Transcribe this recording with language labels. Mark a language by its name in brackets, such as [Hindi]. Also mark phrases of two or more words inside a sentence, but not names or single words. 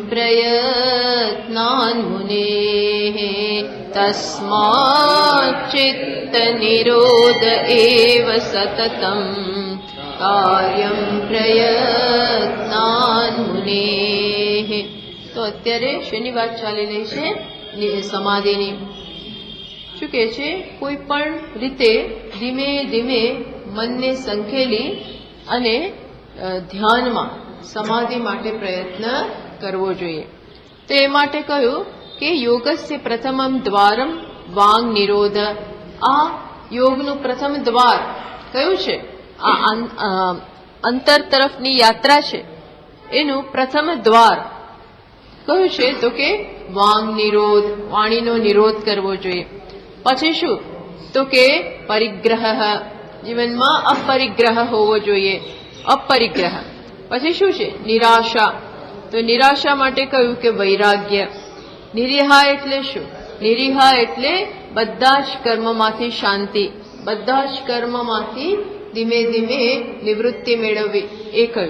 [Sanskrit] प्रयत्नान्मुनेः तस्माच्चित्तनिरोध एव सततम् कार्यं प्रयत्नान्मुनेः। [Gujarati] तो અત્યારે શેની વાત ચાલી રહી છે? સમાધિની। શું કહે છે? કોઈ પણ રીતે ધીમે ધીમે મનને સંખેલી અને ધ્યાનમાં સમાધિ માટે પ્રયત્ન કરવો જોઈએ। તો એ માટે કહ્યું કે [Sanskrit] योगस्य प्रथमं द्वारं वांग निरोध। [Gujarati] આ યોગનું પ્રથમ દ્વાર કયું છે? આ અંતર તરફની યાત્રા છે એનું પ્રથમ દ્વાર કયું છે? તો કે [Sanskrit] वांग निरोध, [Gujarati] વાણીનો નિરોધ કરવો જોઈએ। પછી શું? તો કે પરિગ્રહ, જીવનમાં અપરિગ્રહ હોવો જોઈએ। अपरिग्रह પછી શું છે? નિરાશા। તો નિરાશા માટે કહ્યું કે વૈરાગ્ય। નિરીહા એટલે શું? નિરીહા એટલે બધા જ કર્મમાંથી શાંતિ, બધા જ કર્મમાંથી ધીમે ધીમે નિવૃત્તિ મેળવવી એ કહ્યું.